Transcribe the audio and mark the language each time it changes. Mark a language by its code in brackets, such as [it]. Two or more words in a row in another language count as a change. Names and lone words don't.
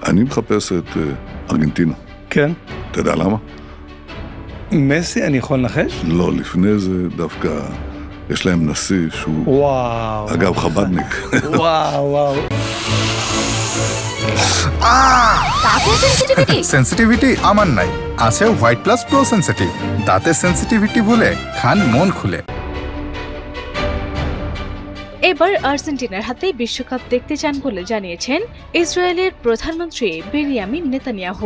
[he] אני מחפש את ארגנטינה. כן? אתה יודע למה? מסי, אני יכול לנחש? לא, לפני זה דווקא יש להם נשיא שהוא... וואו. אגב, חבדניק. וואו. [bn] সেন্সিটিভিটি আমার নাই, আছে হোয়াইট প্লাস প্রো সেন্সিটিভ। দাঁতের সেন্সিটিভিটি বলে খান মন খুলে। এবার আর্জেন্টিনার হাতে বিশ্বকাপ দেখতে চান বলে জানিয়েছেন ইসরায়েলের প্রধানমন্ত্রী বেনিয়ামিন নেতানিয়াহু।